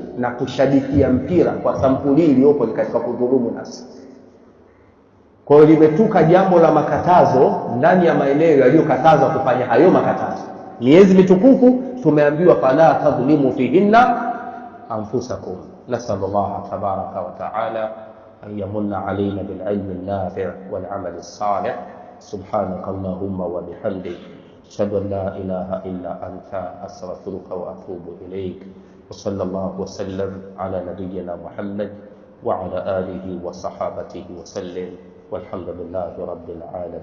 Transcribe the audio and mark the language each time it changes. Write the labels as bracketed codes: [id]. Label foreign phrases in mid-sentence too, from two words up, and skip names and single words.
[sw] Na kushabikia mpira kwa sampuli iliyopo ni katika kudhulumu nafsi. Kwa hiyo limetuka jambo la makatazo ndani ya maeneo yaliyokatazwa kufanya hayo makatazo. Miezi mitukufu tumeambiwa [ar] فلا تظلموا فيهن أنفسكم. نسأل الله تبارك وتعالى أن يمن علينا بالعلم النافع والعمل الصالح. سبحانك اللهم وبحمدك أشهد أن لا إله إلا أنت أستغفرك وأتوب إليك. وصلى الله وسلم على نبينا محمد وعلى آله وصحابته وسلم، والحمد لله رب العالمين.